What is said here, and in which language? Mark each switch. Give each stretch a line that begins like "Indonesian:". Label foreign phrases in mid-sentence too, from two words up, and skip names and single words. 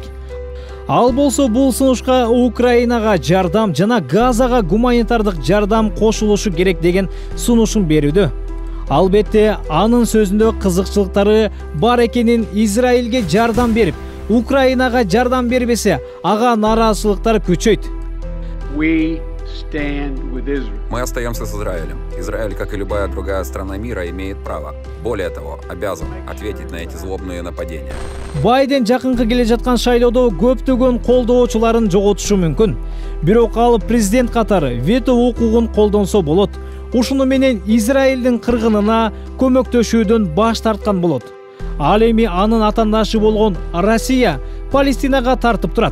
Kyrgyz: Ал болсо бул сунушка Украинага жардам жана Газага гуманитардык жардам кошулушу керек деген сунушун берүүдө. Албетте, анын сөзүндө кызыкчылыктары бар экенин, Израилге жардам берип, Украинага жардам бербесе, ага нараазычылыктар күчөйт.
Russian: Мы остаемся с Израилем. Израиль, как и любая другая страна мира, имеет право. Более того, обязан ответить на эти злобные нападения.
Kyrgyz: Байден жакынкы келе жаткан шайлоодо көптөгөн колдоочуларын жоготушу мүмкүн. Бирок ал президент катары вето укугун колдонсо болот. Ушуну менен Израилдин кыргынына көмөктөшүүдөн баш тарткан болот. Ал эми анын атандашы болгон Россия Палестинага тартып турат.